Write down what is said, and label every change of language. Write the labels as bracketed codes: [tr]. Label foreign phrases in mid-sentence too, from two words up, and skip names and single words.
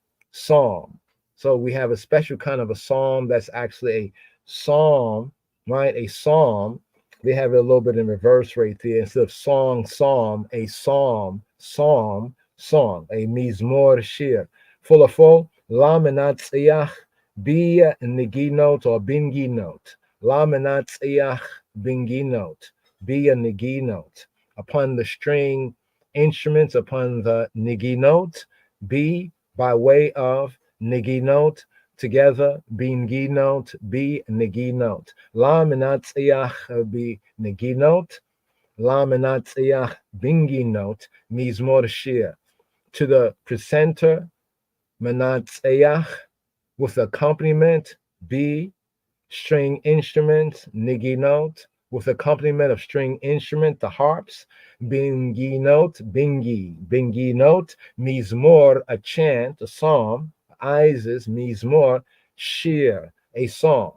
[en] So we have a special kind of a psalm that's actually a psalm, right? A psalm. They have it a little bit in reverse right there. Instead of psalm, a psalm, a [he] מזמור שיר. [en] Full of full, [he] למנצח, ב נגינות or בנגינות. למנצח, בנגינות, ב א נגינות. [en] Upon the string instruments, upon the niginot, be by way of niginot, together, [he] בנגינות, ב נגינות. למנצח ב נגינות, למנצח בנגינות, מזמור שיר. [en] To the presenter, menatziyach, with accompaniment, be string instruments, niginot, with accompaniment of string instrument, the harps, [he] בנגינות, בנגינות, מזמור, [en] a chant, a psalm, Isis, [he] מזמור, שיר, [en] a song.